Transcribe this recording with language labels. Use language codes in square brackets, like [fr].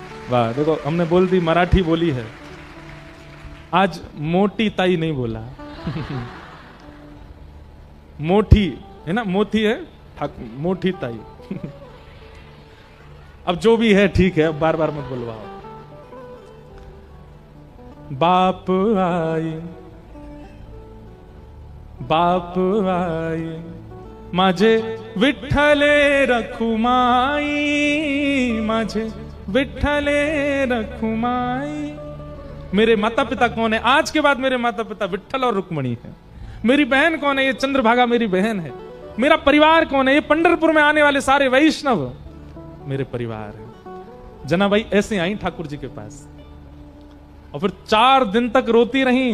[hi] वाह, देखो हमने बोल दी, मराठी बोली है। आज मोटी ताई नहीं बोला मोठी है ना, मोती है मोटी ताई अब जो भी है ठीक है, अब बार बार मत बुलवाओ। [mr] बाप आई, बाप आई, माझे विठ्ठले रखुमाई, माझे विठ्ठले रखुमाई। [hi] मेरे माता पिता कौन है? आज के बाद मेरे माता पिता विठ्ठल और रुक्मणी है। मेरी बहन कौन है? ये चंद्रभागा मेरी बहन है। मेरा परिवार कौन है? ये पंढरपुर में आने वाले सारे वैष्णव मेरे परिवार है। जनाबाई ऐसे आई ठाकुर जी के पास और फिर 4 दिन तक रोती रही।